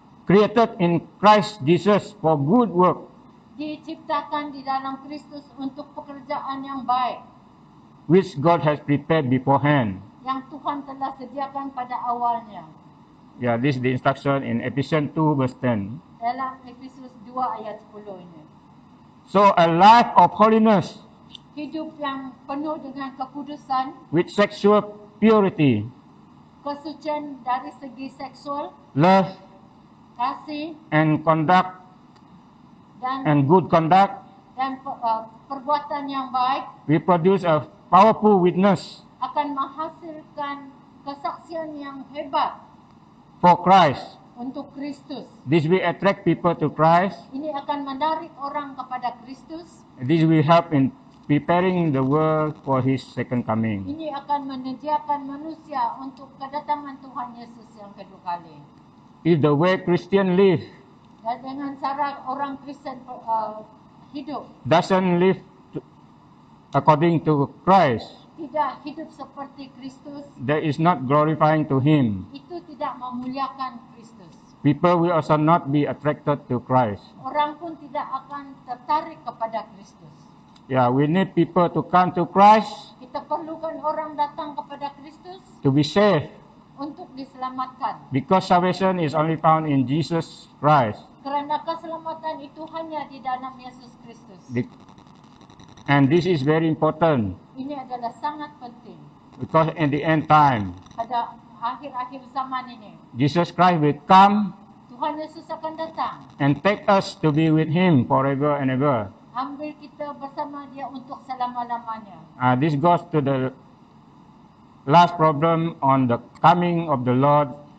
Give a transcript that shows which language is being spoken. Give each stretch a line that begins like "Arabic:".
English: created in Christ Jesus for good work,
Malay: Diciptakan di dalam Kristus untuk pekerjaan yang baik,
English: which God has prepared beforehand.
Malay: yang Tuhan telah sediakan pada awalnya.
English: Yeah, this is the instruction in Ephesians 2 verse 10.
Malay: Dalam Efesus 2 ayat 10 ini.
English: So a life of holiness
Malay: Hidup yang penuh dengan kekudusan,
English: with sexual purity,
Malay: kesucian dari segi seksual,
English: love
Malay: kasih
English: and conduct
Malay: dan
English: and good conduct,
Malay: perbuatan yang baik
English: we produce a powerful witness
Malay: akan menghasilkan kesaksian yang hebat
English: for Christ.
Malay: untuk Kristus.
English: This will attract people to Christ.
Malay: Ini akan menarik orang kepada Kristus.
English: This will help in preparing the world for His second coming.
Malay: Ini akan menyediakan manusia untuk kedatangan Tuhan Yesus yang kedua kali.
English: If the way Christian live
Malay: Dan dengan cara orang Kristen hidup,
English: doesn't live according to Christ,
Malay: tidak hidup seperti Kristus,
English: that is not glorifying to Him.
Malay: itu tidak memuliakan Kristus.
English: People will also not be attracted to Christ.
Malay: Orang pun tidak akan tertarik kepada Kristus.
English: Yeah, we need people to come to Christ
Malay: Kita perlukan orang datang kepada Kristus
English: to be saved,
Malay: untuk diselamatkan.
English: because salvation is only found in Jesus Christ.
Malay: Kerana keselamatan itu hanya di dalam Yesus Kristus.
English: And this is very important,
Malay: Ini adalah sangat penting.
English: because in the end time,
Malay: Pada akhir-akhir zaman ini,
English: Jesus Christ will come
Malay: Tuhan Yesus akan datang,
English: and take us to be with Him forever and ever.
Malay: ambil kita bersama Dia untuk selama-lamanya.
English: This goes to the last problem on the coming of the Lord.